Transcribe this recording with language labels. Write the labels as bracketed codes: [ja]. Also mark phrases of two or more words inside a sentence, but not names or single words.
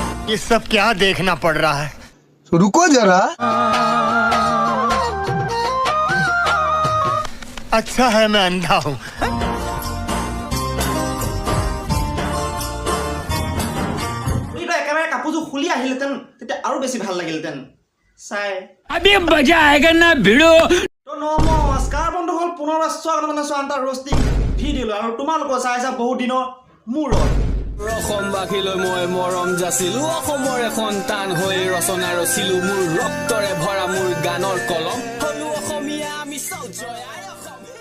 [hi] ये सब क्या देखना पड़ रहा है? रुको जरा। अच्छा है मैं अंधा हूँ। [as] একেবাৰে কাপোৰযোৰ খুলি আহিলেতেন তেতিয়া আৰু বেছি ভাল লাগিলতেন চাই। [hi] अभी मजा आएगा ना भिड़ो। [as] তো নমস্কাৰ বন্ধুসকল, পুনৰ স্বাগতম জনাইছো [en] roasting videoলৈ। [as] আৰু তোমালোকে চাইছা বহুত দিনৰ মূৰত। অসমবাসীলৈ মই মৰম যাচিলো, অসমৰে সন্তান হৈ ৰচনা ৰচিলো, মোৰ ৰক্তৰে ভৰা মোৰ গানৰ কলম হলো অসমীয়া আমি চব জয় আই অসম।